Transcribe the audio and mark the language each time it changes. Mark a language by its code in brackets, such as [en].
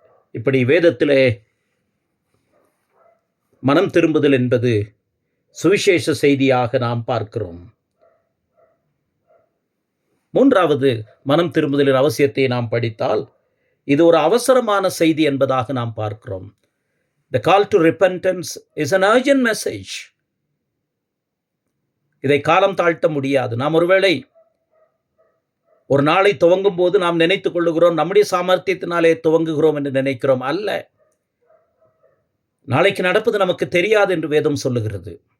[ta] இப்படி வேதத்திலே மனம் திரும்புதல் என்பது சுவிசேஷ செய்தியாக நாம் பார்க்கிறோம். மூன்றாவது, மனம் திரும்புதலின் அவசியத்தை நாம் படித்தால் இது ஒரு அவசரமான செய்தி என்பதாக நாம் பார்க்கிறோம். [en] The call to repentance is an urgent message. [ta] இதை காலம் தாழ்த்த முடியாது. நாம் ஒருவேளை ஒரு நாளை துவங்கும் போது நாம் நினைத்துக் கொள்ளுகிறோம், நம்முடைய சாமர்த்தியத்தினாலே துவங்குகிறோம் என்று நினைக்கிறோம். அல்ல, நாளைக்கு நடப்பது நமக்கு தெரியாது என்று வேதம் சொல்லுகிறது.